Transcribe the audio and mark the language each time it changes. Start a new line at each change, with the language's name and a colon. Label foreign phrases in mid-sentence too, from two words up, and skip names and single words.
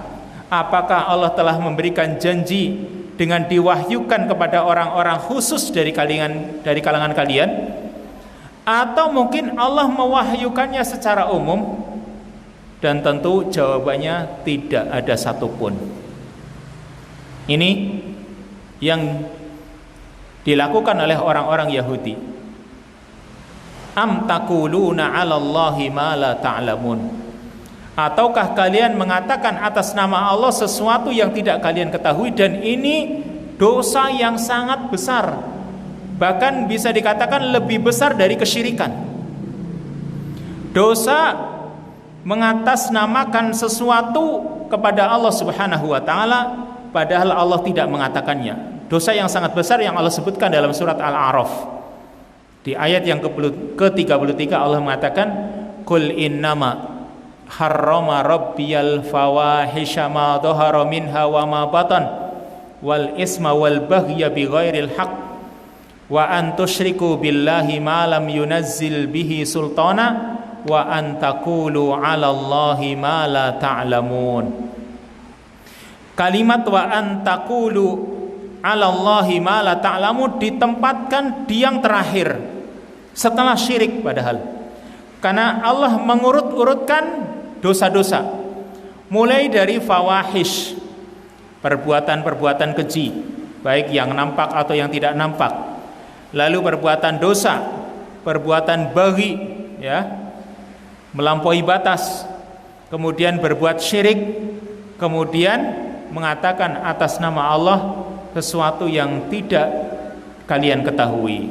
Indonesian: Apakah Allah telah memberikan janji dengan diwahyukan kepada orang-orang khusus dari kalangan kalian? Atau mungkin Allah mewahyukannya secara umum? Dan tentu jawabannya tidak ada satupun. Ini yang dilakukan oleh orang-orang Yahudi.
Arabic: أم تقولون على الله ما لا تعلمون.
Indonesian: Ataukah kalian mengatakan atas nama Allah sesuatu yang tidak kalian ketahui, dan ini dosa yang sangat besar. Bahkan bisa dikatakan lebih besar dari kesyirikan. Dosa mengatasnamakan sesuatu kepada Allah
Arabic: سبحانه وتعالى
Indonesian: padahal Allah tidak mengatakannya. Dosa yang sangat besar yang Allah sebutkan dalam surat Al-A'raf. Di ayat yang ke-33 Allah mengatakan,
Arabic: "قل إنما حرم ربي الفواحش ما ظهر منها وما بطن والإثم والبغي بغير الحق وأن تشركوا بالله ما لم ينزل به سلطانا وأن تقولوا على الله ما لا تعلمون."
Indonesian: Kalimat
Arabic: وأن تقولوا على الله ما لا تعلمون
Indonesian: ditempatkan di yang terakhir setelah syirik, padahal karena Allah mengurut-urutkan dosa-dosa mulai dari fawahish, perbuatan-perbuatan keji baik yang nampak atau yang tidak nampak, lalu perbuatan dosa, perbuatan baghi, ya, melampaui batas, kemudian berbuat syirik, kemudian mengatakan atas nama Allah sesuatu yang tidak kalian ketahui.